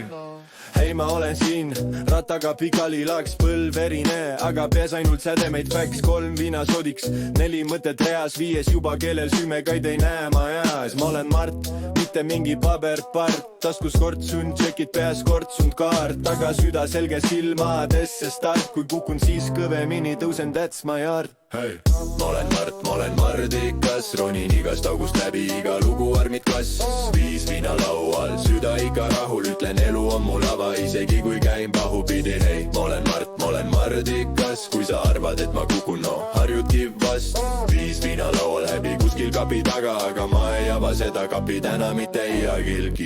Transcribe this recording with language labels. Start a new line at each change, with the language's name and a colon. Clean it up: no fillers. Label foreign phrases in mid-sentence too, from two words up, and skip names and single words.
Estonian: Hei, ma olen siin, rattaga pikali laks, põlv verine, aga peas ainult sädemeid fäks, 3 viinašodiks, 4 mõtet reas, 5 juba kellel süümekaid ei näe ma eas. Ma olen Mart, mitte mingi paberpart, taskus kortsun, tšekid peas kortsunud kaart, aga süda selge silmadesse start, kui kukun siis kõvemini tõusen,
English: that's my art.
Estonian: Hey. Ma olen Mart, ma olen mardikas, ronin igast august läbi, iga lugu armid kasv, 5 viina laual, süda ikka rahul, ütlen elu on mu lava, isegi kui käin pahupidi. Hei, ma olen Mart, ma olen mardikas, kui sa arvad, et ma kukun, no harjudki vast, 5 viina laual läbi kuskil kapi taga, aga ma ei ava seda kapi täna mitte iialgi.